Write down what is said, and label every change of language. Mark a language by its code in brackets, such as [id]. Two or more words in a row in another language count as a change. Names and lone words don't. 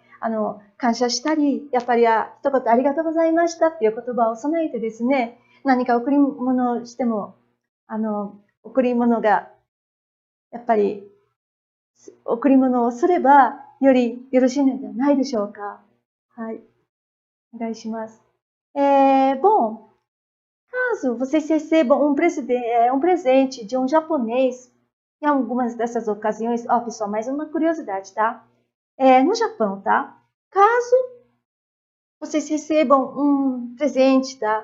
[ja] 感謝したり、やっぱり一言ありがとうございましたっていう言葉を備えてですね、何か贈り物をしても、贈り物が、やっぱり、贈り物をすれば、よりよろしいのではないでしょうか。はい。お願いします。 [pt] Bom, caso vocês recebam um presente de um japonês, em algumas dessas ocasiões, pessoal, mais uma curiosidade, tá? No Japão, tá? Caso vocês recebam um presente, tá?